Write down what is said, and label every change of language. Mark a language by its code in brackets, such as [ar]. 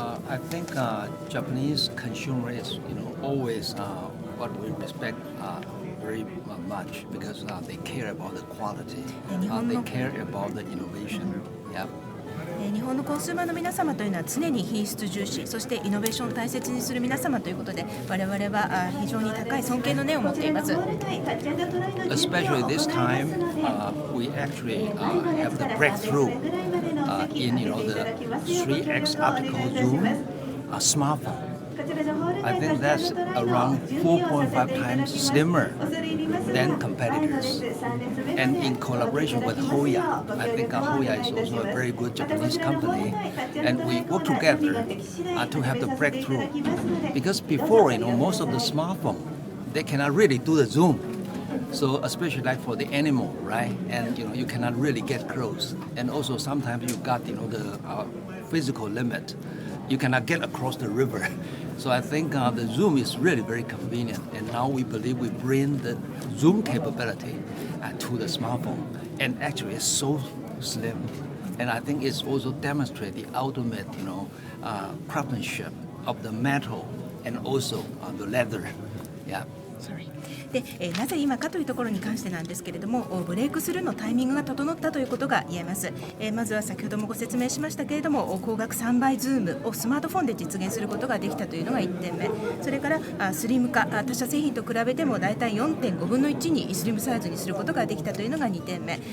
[en] I think Japanese consumer is, always what we respect very much because they care about the quality, they care about the innovation. Yeah. [ja] 日本のコンスーマーの皆様というのは常に品質重視、そしてイノベーションを大切にする皆様ということで、我々は非常に高い尊敬の念を持っています。 [en] Especially this time, we actually have the breakthrough in the 3x optical zoom smartphone. I think that's around 4.5 times slimmer than competitors. And in collaboration with Hoya, I think Hoya is also a very good Japanese company, and we work together to have the breakthrough. Because before, most of the smartphone, they cannot really do the zoom. So especially like for the animal, right? And you cannot really get close. And also sometimes you got the physical limit. You cannot get across the river. So I think the zoom is really very convenient. And now we believe we bring the zoom capability to the smartphone. And actually it's so slim. And I think it's also demonstrate the ultimate, craftsmanship of the metal and also the leather. Yeah. Sorry. [ja] でなぜ今かというところに関してなんですけれども、ブレイクスルーのタイミングが整ったということが言えます。まずは先ほどもご説明しましたけれども、光学3倍ズームをスマートフォンで実現することができたというのが1点目。それからスリム化、他社製品と比べてもだいたい 4.5 分の1にスリムサイズにすることができたというのが2点目。